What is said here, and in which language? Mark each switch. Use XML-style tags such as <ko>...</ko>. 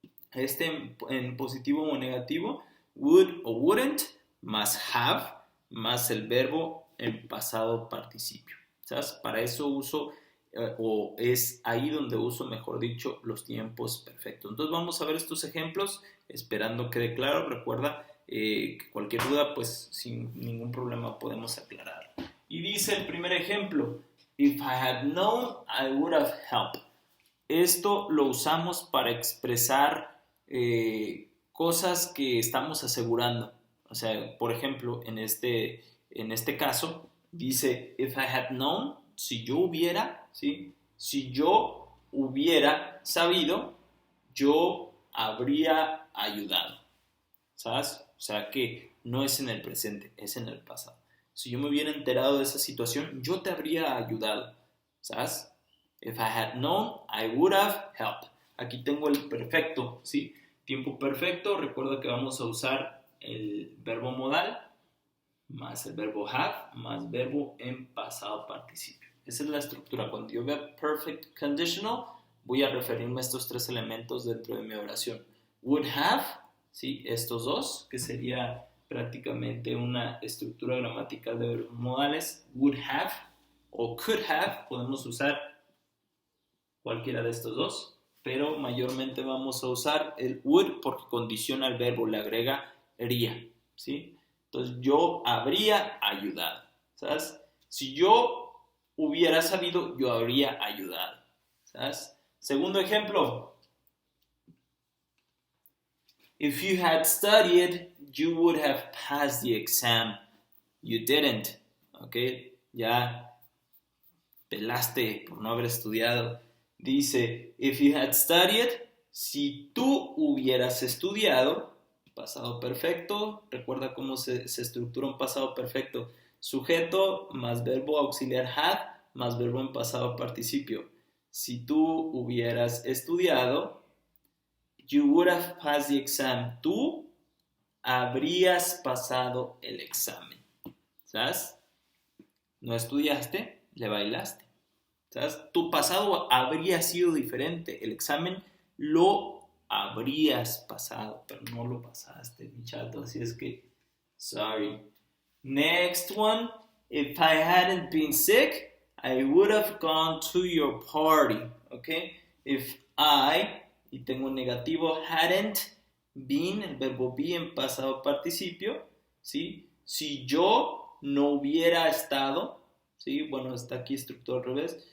<es>En positivo o negativo, would o wouldn't, más have, más el verbo en pasado participio. ¿Sabes? Para eso uso, o es ahí donde uso, mejor dicho, los tiempos perfectos. Entonces vamos a ver estos ejemplos, esperando quede claro. Recuerda que cualquier duda, pues sin ningún problema podemos aclarar. Y dice el primer ejemplo,</es> <en>if I had known, I would have helped.</en> <es>Esto lo usamos para expresar cosas que estamos asegurando. O sea, por ejemplo, en este caso, dice,</es> <en>if I had known,</en> <es>si yo hubiera, ¿sí? Si yo hubiera sabido, yo habría ayudado. ¿sabes? O sea que no es en el presente, es en el pasado. Si yo me hubiera enterado de esa situación, yo te habría ayudado, ¿sabes?</es> <en>If I had known, I would have helped.</en> <es>Aquí tengo el perfecto, ¿sí? Tiempo perfecto, recuerda que vamos a usar el verbo modal más el verbo have más verbo en pasado participio. Esa es la estructura. Cuando yo vea perfect conditional, voy a referirme a estos tres elementos dentro de mi oración. Would have, ¿sí? Estos dos, que sería prácticamente una estructura gramatical de verbos modales. Would have o could have, podemos usar cualquiera de estos dos, pero mayormente vamos a usar el would porque condiciona el verbo, le agrega haría, ¿sí? Entonces yo habría ayudado, ¿sabes? Si yo hubiera sabido, yo habría ayudado, ¿sabes? Segundo ejemplo.</es> <en>If you had studied, you would have passed the exam. You didn't, ¿ok?</en> <es>Ya pelaste por no haber estudiado. Dice,</es> <en>if you had studied,</en> <es>si tú hubieras estudiado, pasado perfecto, recuerda cómo se estructura un pasado perfecto, sujeto más verbo auxiliar had más verbo en pasado participio. Si tú hubieras estudiado,</es> <en>you would have passed the exam.</en> <es>Tú habrías pasado el examen. ¿Sabes? No estudiaste, le bailaste. ¿Sabes? Tu pasado habría sido diferente. El examen lo habrías pasado, pero no lo pasaste, mi chato. Así es que,</es> <en>sorry. Next one. If I hadn't been sick, I would have gone to your party. Okay? If I,</en> <es>y tengo negativo,</es> <en>hadn't been,</en> <es>el verbo be en pasado participio, ¿sí? Si yo no hubiera estado, ¿sí? Bueno, está aquí estructura al revés.</es>